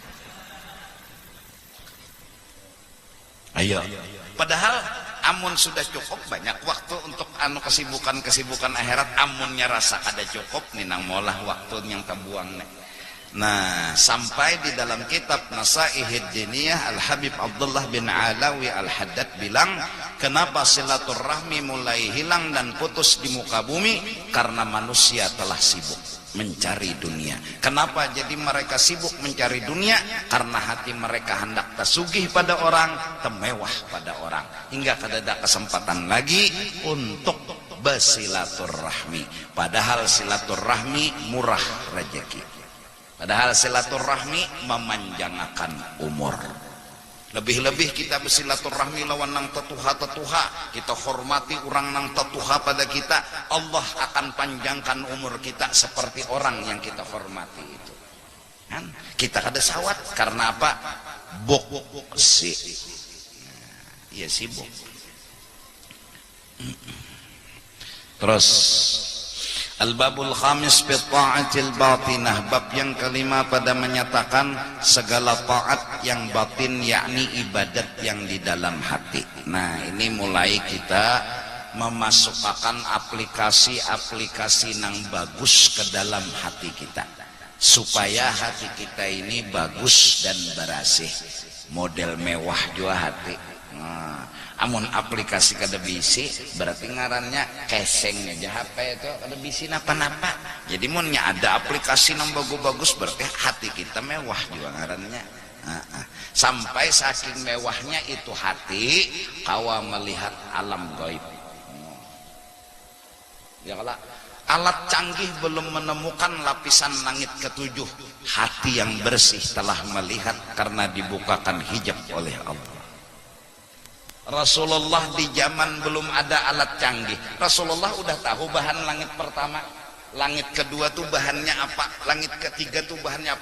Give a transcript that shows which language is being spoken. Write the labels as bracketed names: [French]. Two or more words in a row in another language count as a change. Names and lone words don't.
[Banjar] Ayo padahal amun sudah cukup banyak waktu untuk kesibukan akhirat, amunnya rasa kada cukup nih nang molah waktu yang terbuang nih. [Indonesian] Nah sampai di dalam kitab Nasaihid Diniyah Al-Habib Abdullah bin Alawi Al-Haddad bilang, kenapa silaturahmi mulai hilang dan putus di muka bumi? Karena manusia telah sibuk mencari dunia. [Banjar] Kenapa jadi mereka sibuk mencari dunia? Karena hati mereka hendak tersugih pada orang, temewah pada orang, hingga kada ada kesempatan lagi untuk bersilaturahmi. [Indonesian] Padahal silaturahmi murah rezeki, padahal silaturahmi memanjangkan umur. [Banjar] Lebih-lebih kita bersilaturahmi lawan nang tetuha-tetuha, kita hormati orang nang tetuha pada kita, Allah akan panjangkan umur kita seperti orang yang kita hormati itu kan. Kita kada sawat karena apa? Boksi ya sibuk. [Indonesian] Terus [Arabic] Al-Babul Khamis fi ta'atil batinah, [Indonesian] bab yang kelima pada menyatakan segala taat yang batin, yakni ibadat yang di dalam hati. Nah ini mulai kita memasukkan aplikasi-aplikasi yang bagus ke dalam hati kita, supaya hati kita ini bagus dan bersih. [Banjar] model mewah juga hati. Amun aplikasi kada bisi berarti ngarannya keseng aja HP itu kada bisi napa-napa. Jadi munnya ada aplikasi yang bagus-bagus berarti hati kita mewah juga ngarannya. Sampai saking mewahnya itu hati kawa melihat alam gaib. [Indonesian] Ya kalau alat canggih belum menemukan lapisan langit ketujuh, hati yang bersih telah melihat karena dibukakan hijab oleh Allah. Rasulullah di zaman belum ada alat canggih, Rasulullah udah tahu bahan langit pertama, langit kedua tuh bahannya apa, langit ketiga tuh bahannya apa.